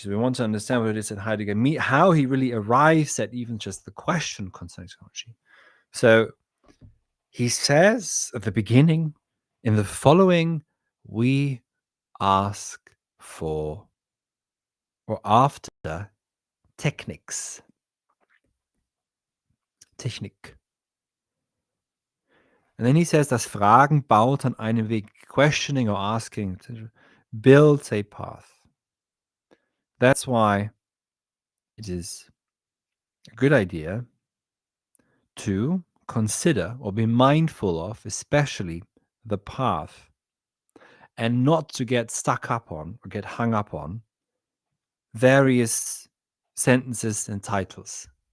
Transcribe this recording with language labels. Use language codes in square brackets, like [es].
[en] So we want to understand what it is that Heidegger means, how he really arrives at even just the question concerning technology. So he says at the beginning, in the following, we ask for or after techniques. [de] Technik. [en] And then he says, [de] das Fragen baut an einem Weg. [en] Questioning or asking builds a path. That's why it is a good idea to consider or be mindful of, especially the path, and not to get stuck up on or get hung up on various sentences and titles.